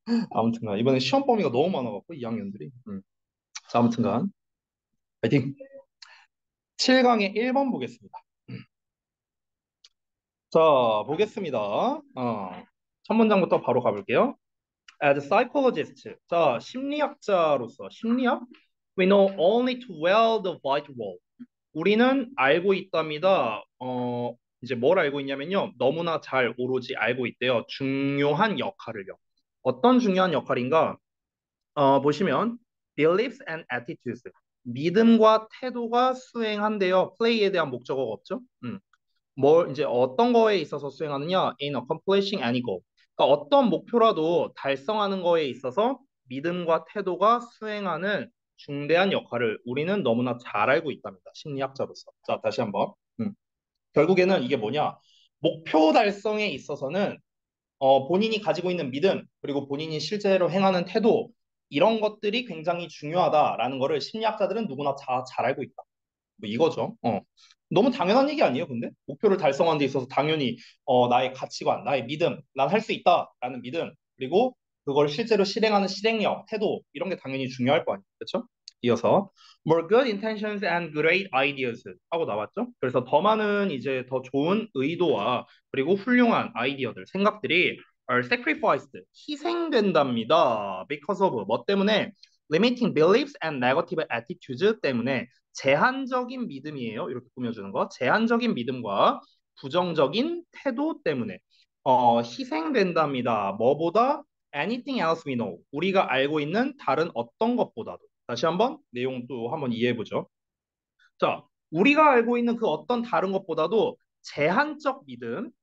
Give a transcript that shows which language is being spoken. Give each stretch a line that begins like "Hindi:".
Korean: 아무튼간 이번에 시험 범위가 너무 많아갖고 2학년들이. 자, 아무튼간 파이팅. 7강의 1번 보겠습니다. 자, 보겠습니다. 첫 문장부터 바로 가볼게요.
English: As a psychologist,
Korean: 자, 심리학자로서 심리학?
English: We know only too well the vital role.
Korean: 우리는 알고 있답니다. 이제 뭘 알고 있냐면요. 너무나 잘 오로지 알고 있대요. 중요한 역할을요. 어떤 중요한 역할인가? 보시면
English: beliefs and attitudes.
Korean: 믿음과 태도가 수행한대요. play에 대한 목적어가 없죠? 뭘 이제 어떤 거에 있어서 수행하느냐?
English: In accomplishing any goal.
Korean: 그러니까 어떤 목표라도 달성하는 거에 있어서 믿음과 태도가 수행하는 중대한 역할을 우리는 너무나 잘 알고 있답니다. 심리학자로서. 자, 다시 한번. 결국에는 이게 뭐냐? 목표 달성에 있어서는 본인이 가지고 있는 믿음, 그리고 본인이 실제로 행하는 태도, 이런 것들이 굉장히 중요하다라는 거를 심리학자들은 누구나 다 잘 알고 있다. 뭐 이거죠. 너무 당연한 얘기 아니에요, 근데? 목표를 달성하는 데 있어서 당연히 나의 가치관, 나의 믿음, 난 할 수 있다라는 믿음, 그리고 그걸 실제로 실행하는 실행력, 태도 이런 게 당연히 중요할 거 아니에요. 그렇죠? 이어서
English: more good intentions and great ideas
Korean: 하고 나왔죠? 그래서 더 많은 이제 더 좋은 의도와 그리고 훌륭한 아이디어들, 생각들이
English: are sacrificed,
Korean: 희생된답니다.
English: because of
Korean: 뭐 때문에
English: limiting beliefs and negative attitudes
Korean: 때문에 제한적인 믿음이에요. 이렇게 꾸며주는 거. 제한적인 믿음과 부정적인 태도 때문에 희생된답니다. 뭐보다?
English: Anything else we know.
Korean: 우리가 알고 있는 다른 어떤 것보다도. 다시 한번 내용 또 한번 이해해보죠. 자, 우리가 알고 있는 그 어떤 다른 것보다도 제한적 믿음.